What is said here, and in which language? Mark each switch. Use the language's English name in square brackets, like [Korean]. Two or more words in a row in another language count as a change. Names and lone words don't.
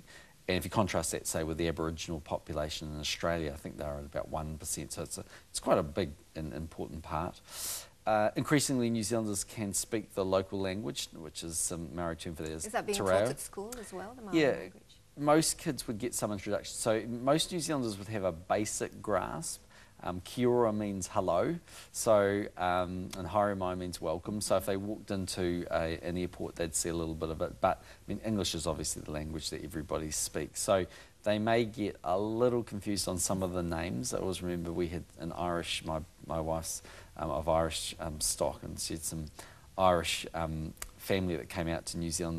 [English] And if you contrast that, say, with the Aboriginal population in Australia, I think they're at about 1%, so it's quite a big and important part. Increasingly, New Zealanders can speak the local language, which is some Maori term for that is that being te taught reo. at school as well, the Maori language? Most kids would get some introduction. So most New Zealanders would have a basic grasp. [Māori] Kia ora [English] means hello, so and [Māori] haere mai [English] means welcome. So if they walked into an airport, they'd see a little bit of it. But I mean, English is obviously the language that everybody speaks. So they may get a little confused on some of the names. I always remember we had an Irish, my wife's of Irish stock, and she had some Irish family that came out to New Zealand.